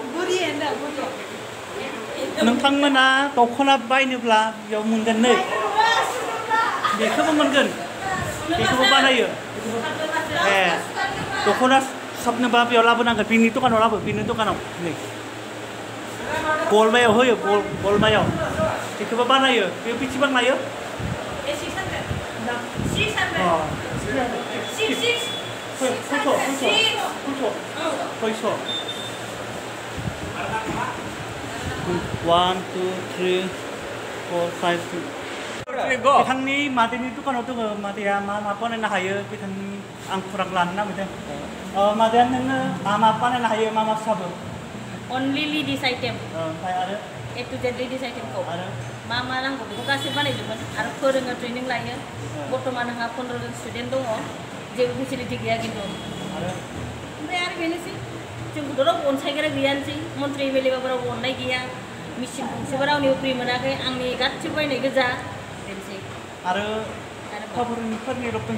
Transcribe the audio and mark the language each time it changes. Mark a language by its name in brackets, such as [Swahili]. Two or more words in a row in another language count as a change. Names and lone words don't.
[Bodo] नोंथांमोना दख'ना बायनोब्ला बेयाव मोनगोन नै बेखौबो मोनगोन बेखौबो बानायो ए दख'ना साबनोबा बेयाव लाबोनांगोन बिनि दखानाव लाबो बिनि दखानाव नै गलमायाव होयो गलमायाव बेखौबो बानायो बे बेसेबां लायो [English] One, two, three, four, five, six. [Bodo] बिथांनि मादैनि दुखानाव दङ मादैया मा बानायनो हायो बिथांनि आं खौरां लानो नागिरदों मादैया नोङो मा बानायनो हायो मा साबो [English] Only ladies item. [Bodo] ओमफ्राय आरो [English] A to Z ladies item [Bodo] खौ आरो मा नांगौ बेखौ गासैबो बानायजोबगोन आरो फोरोङो ट्रेनिं लायो बर्तमान आंहा 15 जन स्टुडेन्ट दङ जेबो फेसिलिटि गैया खिन्थु ओमफ्राय आरो बेनोसै जोंखौथ' रावबो अनसायग्रा गैयानोसै मन्त्रि एमएलएबाबो रावबो अननाय गैया मेचिन गंसेबो रावनिबो फ्रि मोनाखै आंनि गासिबो बायनाय गोजा बेनोसै आरो हौवाफोरनि लंपेन्ट